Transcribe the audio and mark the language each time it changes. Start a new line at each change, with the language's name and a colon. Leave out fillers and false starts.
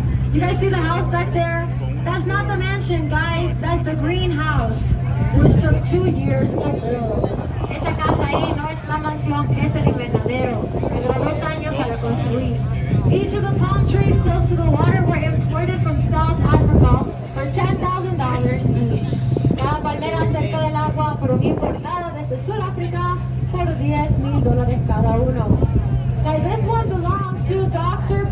English: You guys see the house back there? That's not the mansion, guys. That's the greenhouse, which took 2 years to build.
Spanish: Esta casa ahí no es la mansión, es el invernadero. Me duró 2 años para construir.
English: Each of the palm trees close to the water were imported from South Africa for $10,000 each.
Spanish: Cada palmera cerca del agua fueron importadas desde Sudáfrica por $10,000 cada uno.
English: Guys, this one belongs to Dr.